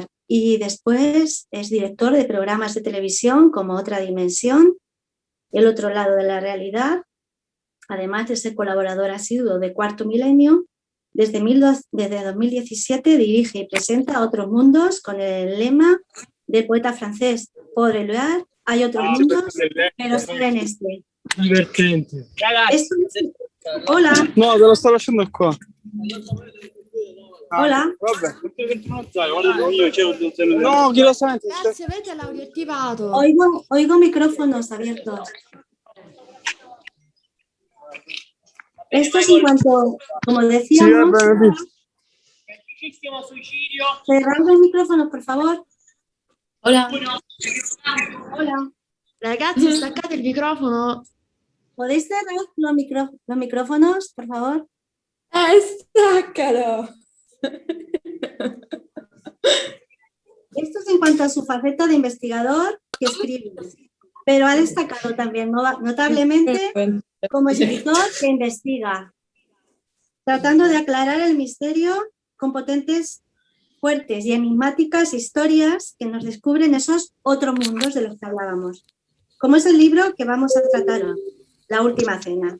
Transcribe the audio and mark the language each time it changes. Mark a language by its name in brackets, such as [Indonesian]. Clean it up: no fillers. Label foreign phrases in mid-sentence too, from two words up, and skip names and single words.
[Spanish] Y después es director de programas de televisión como Otra Dimensión, El Otro Lado de la Realidad, además de ser colaborador asiduo de Cuarto Milenio. Desde 2017 dirige y presenta Otros Mundos con el lema del poeta francés Paul Éluard: hay otros mundos, pero solo en este. [Italian] Divertente. [Spanish] Hola. [Italian] No, te lo sto lasciando qua. [Spanish] Hola. [Italian] No, chi lo sente? Grazie, avete l'audio attivato. [Spanish] Oigo micrófonos abiertos. Esto es en cuanto, como decíamos, cerrad los micrófonos, por favor. Hola. Hola. [Italian] Ragazzi, staccate il microfono. [Spanish] ¿Podéis cerrar los micrófonos, por favor? [Italian] Staccalo. [Spanish] Esto es en cuanto a su faceta de investigador que escribe, pero ha destacado también notablemente como escritor que investiga, tratando de aclarar el misterio con potentes, fuertes y enigmáticas historias que nos descubren esos otros mundos de los que hablábamos, como es el libro que vamos a tratar hoy, La Última Cena.